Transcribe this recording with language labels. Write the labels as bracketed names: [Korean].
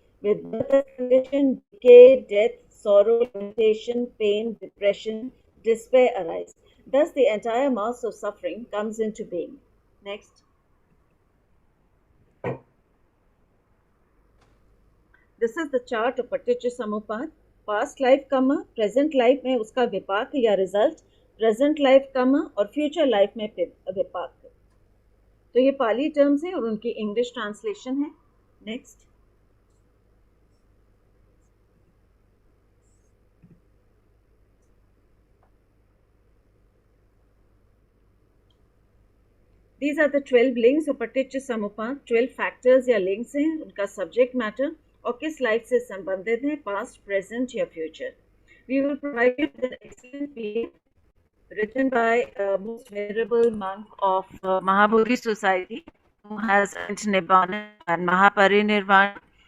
[English] With birth as condition, decay, death, sorrow, limitation, pain, depression, despair arise. Thus, the entire mass of suffering comes into being. Next. This is the chart of Paticca Samuppada. Past life comma, present life [Hindi] में उसका विपाक या [English] Result, present life comma और future life में विपाक. [Hindi] तो ये पाली terms हैं और उनकी इंग्लिश ट्रांसलेशन है. [English] Next. These are the 12 links of Paticca Samuppada. [Hindi] 12 factors या links हैं, उनका सब्जेक्ट मैटर और किस लाइफ से संबंधित है, पास्ट, प्रेजेंट या future. [English] We will provide you with an excellent PDF written by a most venerable monk of Mahabodhi Society who has Nirvana and Mahaparinirvana.